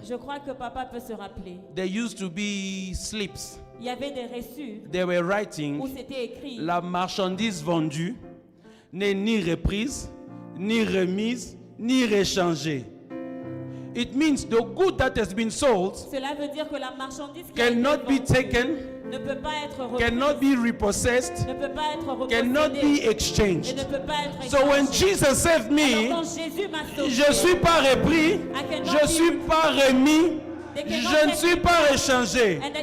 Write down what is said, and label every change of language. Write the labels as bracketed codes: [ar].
[fr] Je crois que papa peut se rappeler. [en] There used to be slips. [fr] Il y avait des reçus [en] They were [fr] où [en] writing, [fr] c'était écrit la marchandise vendue n'est ni reprise, ni remise, ni réchangée. [en] It means the good that has been sold [fr] Cela veut dire que la marchandise qui a été [en] cannot be [fr] vendue [en] taken, [fr] ne peut pas être reprise, [en] cannot be repossessed, [fr] ne peut pas être [en] cannot be [fr] repossédée et [en] exchanged. [fr] ne peut pas être [en] So when [fr] échangée. [en] Jesus saved [fr] Alors [en] me, [fr] quand Jésus m'a sauvé, je ne suis pas repris, je ne suis pas remis, je ne suis pas échangé.